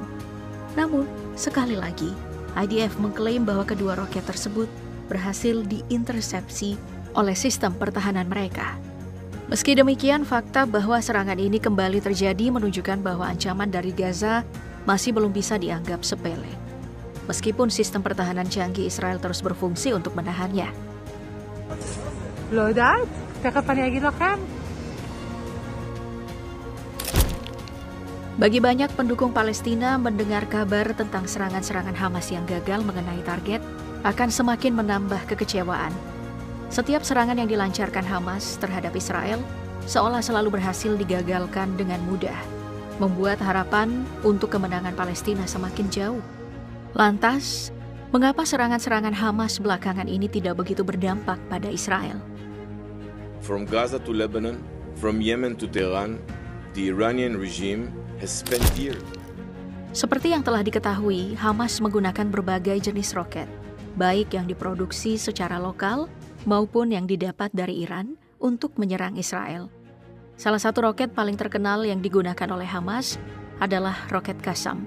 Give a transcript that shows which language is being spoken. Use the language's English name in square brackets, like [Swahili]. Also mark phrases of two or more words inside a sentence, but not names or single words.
[Indonesian] Namun, sekali lagi, IDF mengklaim bahwa kedua roket tersebut berhasil diintersepsi oleh sistem pertahanan mereka. Meski demikian, fakta bahwa serangan ini kembali terjadi menunjukkan bahwa ancaman dari Gaza masih belum bisa dianggap sepele. Meskipun sistem pertahanan canggih Israel terus berfungsi untuk menahannya. [Hebrew] לא יודעת, תכף אני אגיד לכם. [Indonesian] Bagi banyak pendukung Palestina, mendengar kabar tentang serangan-serangan Hamas yang gagal mengenai target akan semakin menambah kekecewaan. Setiap serangan yang dilancarkan Hamas terhadap Israel seolah selalu berhasil digagalkan dengan mudah, membuat harapan untuk kemenangan Palestina semakin jauh. Lantas, mengapa serangan-serangan Hamas belakangan ini tidak begitu berdampak pada Israel? [English] From Gaza to Lebanon, from Yemen to Tehran, the Iranian regime has spent years. [Indonesian] Seperti yang telah diketahui, Hamas menggunakan berbagai jenis roket, baik yang diproduksi secara lokal maupun yang didapat dari Iran untuk menyerang Israel. Salah satu roket paling terkenal yang digunakan oleh Hamas adalah roket Qassam.